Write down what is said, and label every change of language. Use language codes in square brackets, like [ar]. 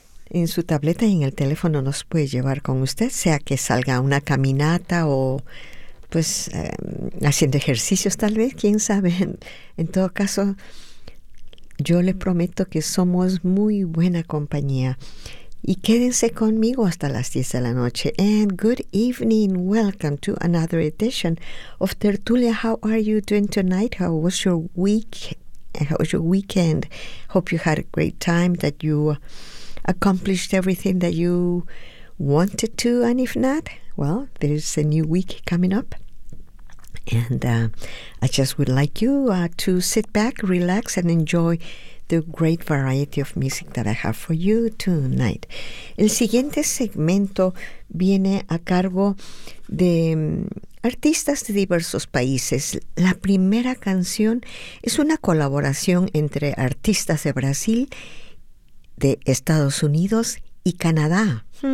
[es] En su tableta y en el teléfono nos puede llevar con usted, sea que salga a una caminata o pues haciendo ejercicios, tal vez, quién sabe. En todo caso, yo le prometo que somos muy buena compañía. Y quédense conmigo hasta las 10 de la noche. [en] And good evening. Welcome to another edition of Tertulia. How are you doing tonight? How was your week? How was your weekend? Hope you had a great time, that you accomplished everything that you wanted to. And if not, well, there's a new week coming up. And I just would like you to sit back, relax, and enjoy the great variety of music that I have for you tonight. [es] El siguiente segmento viene a cargo de artistas de diversos países. La primera canción es una colaboración entre artistas de Brasil, de Estados Unidos y Canadá.